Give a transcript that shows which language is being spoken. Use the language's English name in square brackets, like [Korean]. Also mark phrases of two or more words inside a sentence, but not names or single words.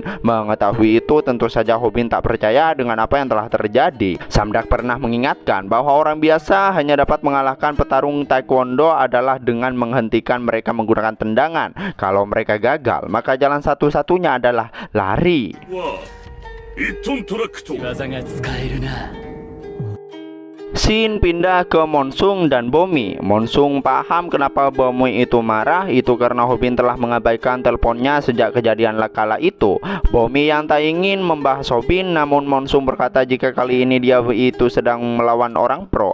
[Indonesian] Mengetahui itu tentu saja Hobin tak percaya dengan apa yang telah terjadi. Samdak pernah mengingatkan bahwa orang biasa hanya dapat mengalahkan petarung taekwondo adalah dengan menghentikan mereka menggunakan tendangan. Kalau mereka gagal, maka jalan satu-satunya adalah lari. [Japanese] 1 トントラックと技が使えるな。 [Indonesian] Scene pindah ke Monsung dan Bomi. Monsung paham kenapa Bomi itu marah, itu karena Hobin telah mengabaikan teleponnya sejak kejadian kala itu. Bomi yang tak ingin membahas Hobin, namun Monsung berkata jika kali ini dia itu sedang melawan orang pro.